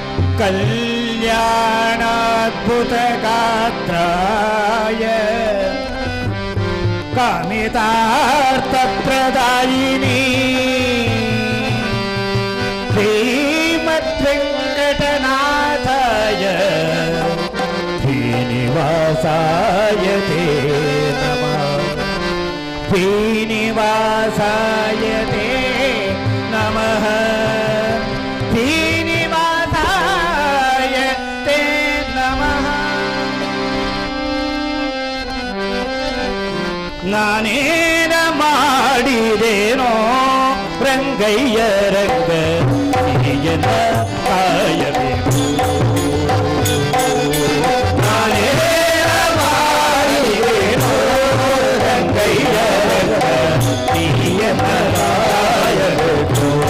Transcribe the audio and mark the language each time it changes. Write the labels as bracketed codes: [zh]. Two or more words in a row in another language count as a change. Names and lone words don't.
[sa] कल्याणाद्भुतगात्राय कामितार्थप्रदायिनी श्रीमद्वेङ्कटनाथाय श्रीनिवासाय ते नमः श्रीनिवासाय ते नमः श्रीनिवासाय ते नमः [kn] ನಾನೇನ ಮಾಡಿದೇನೋ ರಂಗಯ್ಯ ರಂಗ ಹಿರಿಯನ ಕಾಯಬೇಕು ನಾನೇನ ಮಾಡಿದೇನೋ ರಂಗಯ್ಯ ರಂಗ ಹಿರಿಯನ ಕಾಯಬೇಕು